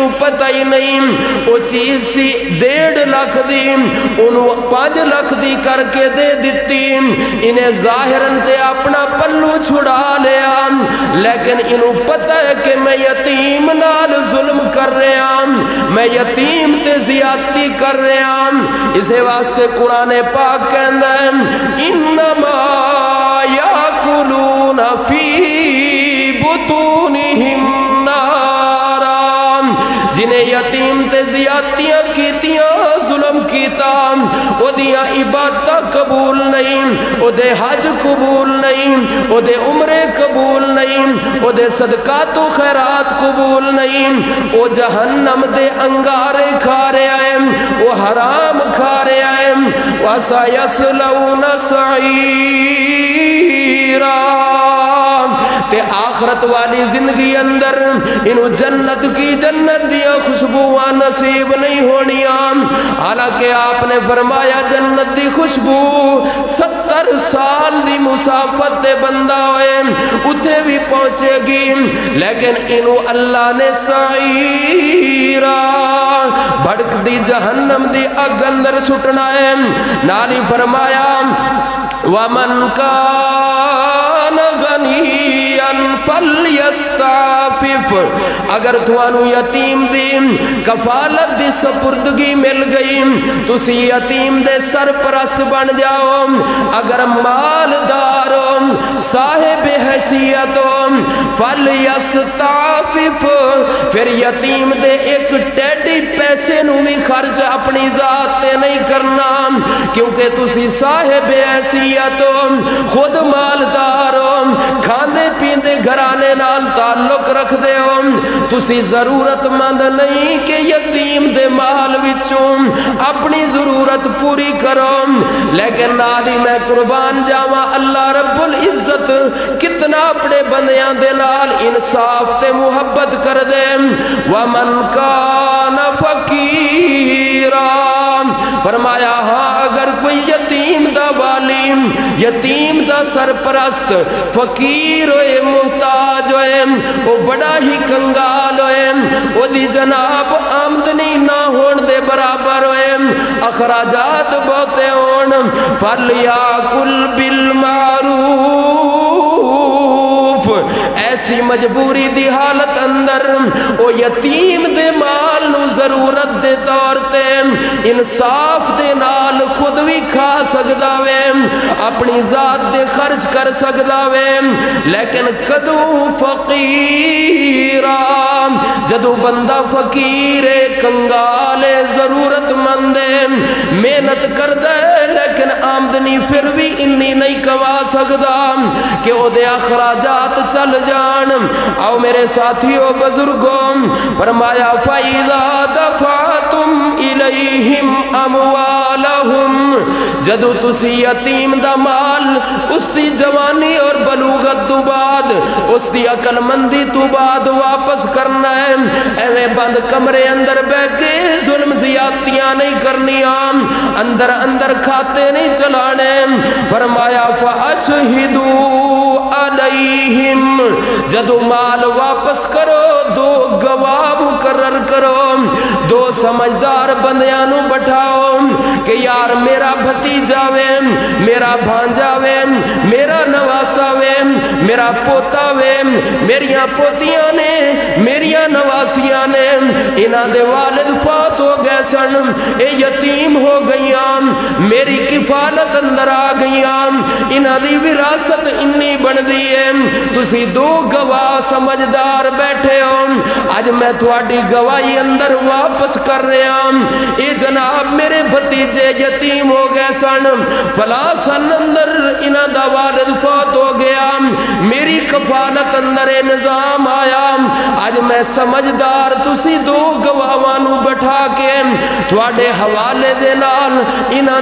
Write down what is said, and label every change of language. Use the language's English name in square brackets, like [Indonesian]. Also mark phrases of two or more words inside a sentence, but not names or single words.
[Punjabi] پتہ ہی نہیں وہ چیز سی 1.5 لاکھ دی انہوں 5 لاکھ دی کر کے دے دیتی انہیں ظاہراً تے اپنا پلو چھڑا لیا لیکن انہوں پتہ ہے کہ میں یتیم نال ظلم کر رہا میں یتیم تے زیادتی کر رہا اسے واسطے قرآن پاک کہندا ہے [Arabic] انما یاکلون فی بطونہم نارا [Punjabi] جنہیں یتیم تے زیادتیاں کیتیاں ظلم کیتا او دیاں عبادتہ قبول نہیں او دے حج قبول نہیں او دے عمرے قبول نہیں او دے صدقات و خیرات قبول نہیں او جہنم دے انگارے کھا رہے آئے او حرام کھا رہے آئے [Arabic] وَسَيَصْلَوْنَ سَعِيرًا [Punjabi] تے آخرت والی زندگی اندر انہوں جنت کی جنت دیا خوشبوان نصیب نہیں ہونیاں حالانکہ آپ نے فرمایا جنت دی خوشبو 70 سال دی مسافت تے بندہ ہوئے اتھے بھی پہنچے گی لیکن انہوں اللہ نے سعیرہ بھڑک دی جہنم دی اگ اندر سٹنا ہے نالی فرمایا [Arabic] وَمَنْ كَانَ غَنِيًّا فَلْيَسْتَعْفِفْ [Punjabi] اگر تھوانو یتیم دی کفالت دی سپردگی مل گئی تسی یتیم دے سرپرست بن جاؤ اگر مالدار صاحب حیثیت فَلْيَسْتَعْفِفْ پھر یتیم دے ایک ٹیڈی پیسے نو بھی خرچ اپنی ذات تے نہیں کرنا کیونکہ تسی صاحب حیثیت خود مالدار کھاندے پیندے گھرانے نال تعلق رکھ دے تسی ضرورت مند نہیں کہ یتیم دے مال وچوں اپنی ضرورت پوری کرو لیکن نالی میں قربان جاواں اللہ رب العزت کتنا اپنے بندیاں دے نال انصاف تے محبت کر دے [Arabic] وَمَنْ كَانَ فَقِيرًا [Punjabi] فرمایا ہاں اگر کوئی یتیم دا والی یتیم دا سرپرست فقیر ہوئے محتاج ہوئے وہ بڑا ہی کنگال ہوئے وہ دی جناب آمدنی نہ ہون دے برابر ہوئے اخراجات بہتے ہون فَلْيَأْكُلْ بِالْمَعْرُوفِ ایسی مجبوری دی حالت اندر او یتیم دے مال نو ضرورت دے طور تے انصاف دے نال خود بھی کھا سکدا وے اپنی ذات دے خرچ کر سکدا وے لیکن کدو فقیرا جدو بندہ فقیر کنگال ضرورت مند محنت کردہ لیکن آمدنی پھر بھی انی نہیں کما سکدا کہ او دے اخراجات چل جان آؤ میرے ساتھیوں بزرگوں فرمایا فَإِذَا [Arabic] دَفَعْتُمْ إِلَيْهِمْ أَمْوَالَهُمْ [Punjabi] جدو تسی یتیم دا مال اس دی جوانی اور بلوغت تو بعد اس دی عقل مندی تو بعد واپس کرنا ہے ایویں بند کمرے اندر بیٹھے ظلم زیادتیاں نہیں کرنی اندر اندر کھاتے نہیں چلانے فرمایا [Arabic] فَأَشْهِدُوا عَلَيْهِمْ [Punjabi] جدو مال واپس کرو دو گواہ مقرر کرو دو سمجھدار بندیانو بٹھاؤ کہ یار میرا بھتیجا وے میرا بھانجا وے میرا نواسا وے میرا پوتا وے میریاں پوتیاں نے میریاں نواسیاں نے انہاں دے والد فوت ہو گئے گئے سن اے یتیم ہو گئیاں میری کفالت اندر آ گئیاں انہاں دی وراثت انی بن دی ہے تسی دو گواہ سمجھدار بیٹھے ہو اج میں تواڈی گواہی اندر واپس کر رہا ہوں اے جناب میرے بھتیجے یتیم ہو گئے سن فلاں سن اندر انہاں دا والد فوت ہو گیا میری کفالت اندر اے نظام آیا اج میں سمجھدار تسی دو گواہاں نو بٹھا کے تواڈے حوالے دے نال انہاں